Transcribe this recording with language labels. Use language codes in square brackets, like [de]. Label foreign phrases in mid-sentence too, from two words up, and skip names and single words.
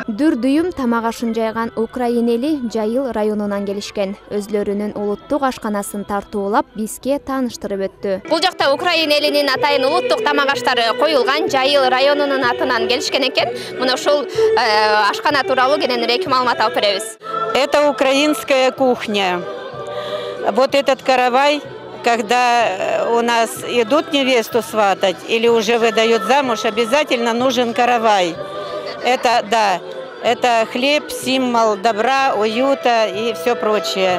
[ky] Дүр дүйүм тамак ашын жайган украин эли Жайыл районунан келишкен. Өзлөрүнүн улуттук ашканасын тартуулап, бизге тааныштырып өттү. Бул жакта украин элинин атайын улуттук тамак аштары коюлган Жайыл районунун атынан келишкен экен. Мына ушул ашкана тууралуу кененирээк маалымат алып беребиз. [ru] Это украинская кухня. Вот этот каравай, когда у нас идут невесту сватать или уже выдают замуж, обязательно нужен каравай. Это, да, это хлеб, символ добра, уюта и все прочее.